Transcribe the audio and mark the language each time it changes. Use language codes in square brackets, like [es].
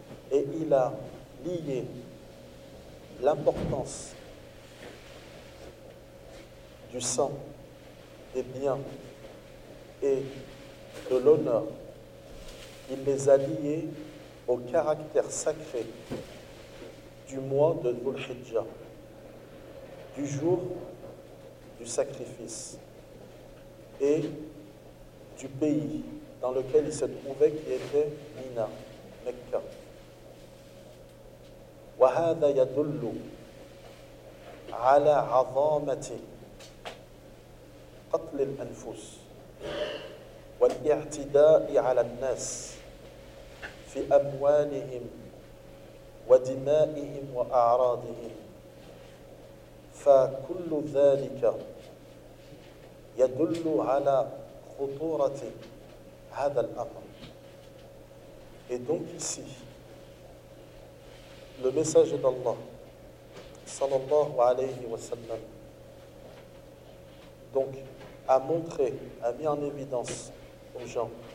[fr] Et il a lié l'importance du sang, des biens et de l'honneur, il les a liés au caractère sacré du mois de Dhul-Hijjah, du jour du sacrifice et du pays dans lequel il se trouvait qui était Mina, Mecca. [ar] Wa hadha yadullu ala 'azamati قتل الأنفس والاعتداء على الناس في أموالهم ودمائهم وأعراضهم فكل ذلك يدل على خطورة هذا الأمر. [fr] Et donc ici, le message d'Allah [ar] صلى الله عليه وسلم [fr] donc a montré, a mis en évidence aux gens.